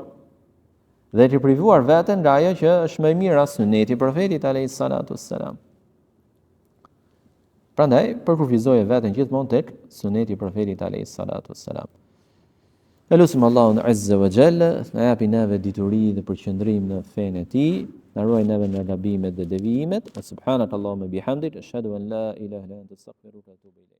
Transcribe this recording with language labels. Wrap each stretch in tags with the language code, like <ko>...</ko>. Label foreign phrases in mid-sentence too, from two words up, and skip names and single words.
<sq>Dhe e ke privuar veten nga ajo që është më e mira suneti i profetit</sq> <ar>عليه الصلاة والسلام.</ar> <sq>Prandaj përkufizoje veten gjithmonë tek suneti i profetit</sq> <ar>عليه الصلاة والسلام.</ar> <sq>Elusim Allahun</sq> <ar>عز وجل,</ar> <sq>na japi neve dituri dhe përqendrim në fenë e tij, na ruaj neve nga gabimet dhe devijimet.</sq> <ar>سبحانك اللهم بحمدك، أشهد أن لا إله إلا أنت أستغفرك وأتوب إليك.</ar>